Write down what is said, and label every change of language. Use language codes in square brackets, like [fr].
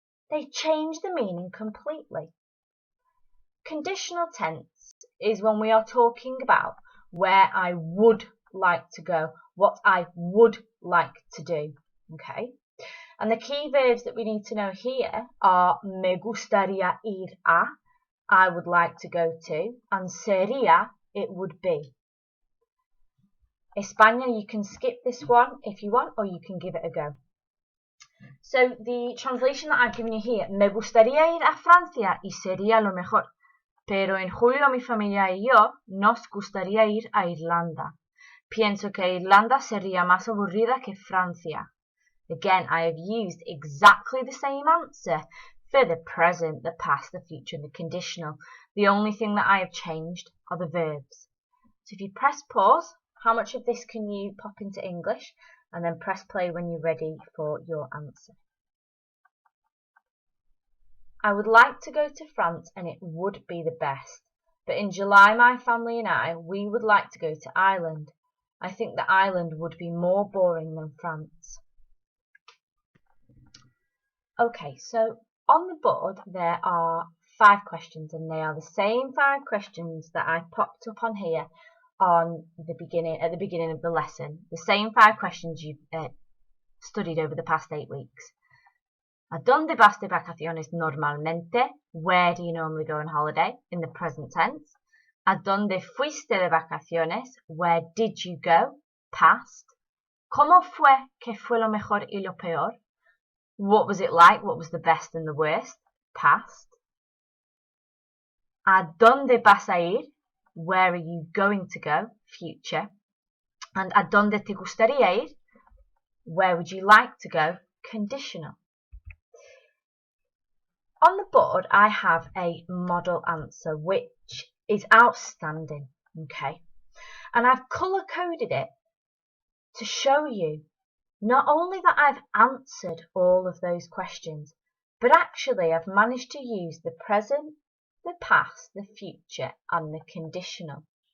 [en] They change the meaning completely. Conditional tense is when we are talking about where I would like to go, what I would like to do, okay? And the key verbs that we need to know here are [es] me gustaría ir a, [en] I would like to go to, and [es] sería, [en] it would be. España, you can skip this one if you want, or you can give it a go. So the translation that I've given you here, [es] me gustaría ir a Francia y sería lo mejor, pero en julio mi familia y yo nos gustaría ir a Irlanda. Pienso que Irlanda sería más aburrida que Francia. [en] Again, I have used exactly the same answer for the present, the past, the future, and the conditional. The only thing that I have changed are the verbs. So if you press pause, how much of this can you pop into English? And then press play when you're ready for your answer. I would like to go to France and it would be the best. But in July, my family and I, we would like to go to Ireland. I think that Ireland would be more boring than France. Okay, so on the board there are 5 questions and they are the same 5 questions that I popped up on here at the beginning of the lesson. The same 5 questions you've studied over the past 8 weeks. [es] ¿A dónde vas de vacaciones normalmente? [en] Where do you normally go on holiday? In the present tense. [es] ¿A dónde fuiste de vacaciones? [en] Where did you go? Past. [es] ¿Cómo fue? ¿Qué fue lo mejor y lo peor? [en] What was it like? What was the best and the worst? Past. [es] ¿A dónde vas a ir? [en] Where are you going to go? Future. [es] And ¿a dónde te gustaría ir? [en] Where would you like to go? Conditional. On the board, I have a model answer, which is outstanding, okay? And I've colour-coded it to show you not only that I've answered all of those questions, but actually I've managed to use the present, the past, the future, and the conditional.